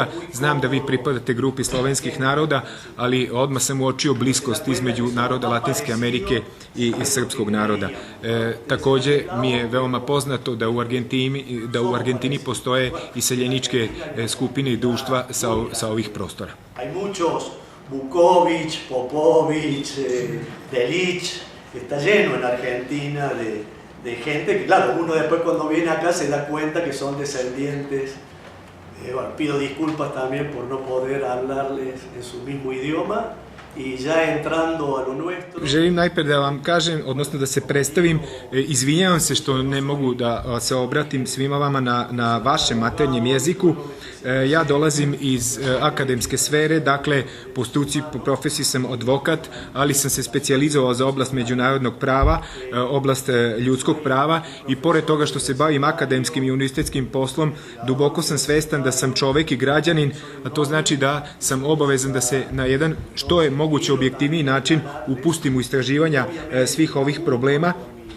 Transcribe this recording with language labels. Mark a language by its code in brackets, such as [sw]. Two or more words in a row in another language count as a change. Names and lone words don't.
[sr] Znam da vi pripadate grupi slovenskih naroda, ali odmah sam uočio bliskost između naroda Latinske Amerike i srpskog naroda. Takođe mi je veoma poznato da u Argentini postoje iseljeničke skupine i društva sa ovih prostora. [es] Vuković, Popović, Delić, está lleno en Argentina de gente que, claro, uno después cuando viene acá se da cuenta que son descendientes. Bueno, pido disculpas también por no poder hablarles en su mismo idioma. [sr] Želim najpre da vam kažem, odnosno da se predstavim, izvinjavam se što ne mogu da se obratim svima vama na vašem maternjem jeziku. Ja dolazim iz akademske sfere, dakle po struci, po profesiji sam advokat, ali sam se specijalizovao za oblast međunarodnog prava, oblast ljudskog prava i pored toga što se bavim akademskim i univerzitetskim poslom, duboko sam svestan da sam čovek i građanin, a to znači da sam obavezan da se na jedan što je moguće objektivniji način upustim u istraživanja svih ovih problema